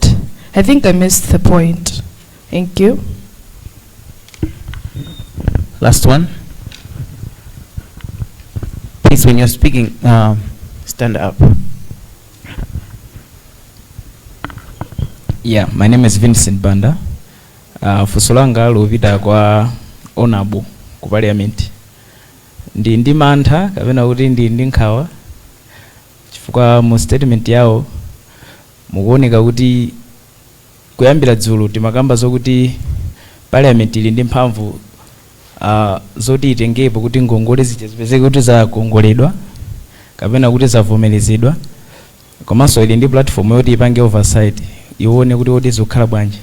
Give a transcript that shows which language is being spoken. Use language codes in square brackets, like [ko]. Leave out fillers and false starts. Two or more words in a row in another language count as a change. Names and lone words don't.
[en] I think I missed the point. Thank you. Last one. Please, when you're speaking, stand up. Yeah, my name is Vincent Banda. [ny] Fusolanga lupita kwa honorable ku parliament. Ndi mantha kapena kuti ndi nkhawa chifukwa mu statement yawo mukuoneka kuti kuyambira dzulo timakamba zokuti parliament ili ndi mphamvu zoti itengepo kuti ngongole zipezeke kuti zakongoledwa kapena kuti zavomerezedwa, komanso ili ndi platform yoti ipange oversight ione kuti oti zikukhala bwanji.